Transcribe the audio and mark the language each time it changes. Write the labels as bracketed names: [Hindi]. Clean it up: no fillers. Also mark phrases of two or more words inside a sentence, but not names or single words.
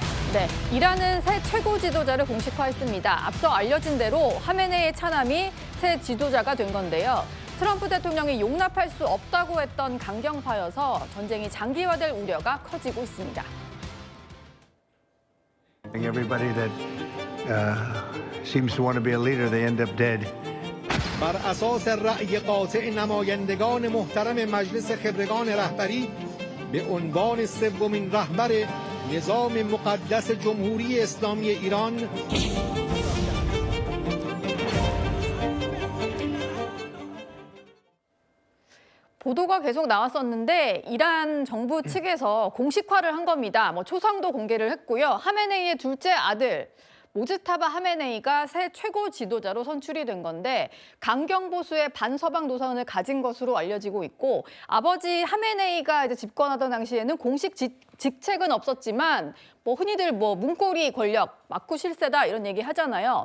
[Korean] 네, 이란은 새 최고 지도자를 공식화했습니다. 앞서 알려진 대로 하메네이의 차남이 새 지도자가 된 건데요. 트럼프 대통령이 용납할 수 없다고 했던 강경파여서 전쟁이 장기화될 우려가 커지고 있습니다. [English] Everybody that seems to want to be a leader, they end up dead. [Persian] بر اساس رأی قاطع نمایندگان محترم مجلس خبرگان رهبری به عنوان سومین رهبر نظام مقدس جمهوری اسلامی ایران [Korean] 보도가 계속 나왔었는데 이란 정부 측에서 공식화를 한 겁니다. 초상도 공개를 했고요. 하메네이의 둘째 아들 모즈타바 하메네이가 새 최고 지도자로 선출이 된 건데 강경보수의 반서방 노선을 가진 것으로 알려지고 있고 아버지 하메네이가 이제 집권하던 당시에는 공식 직책은 없었지만 흔히들 문고리 권력, 막구 실세다 이런 얘기 하잖아요.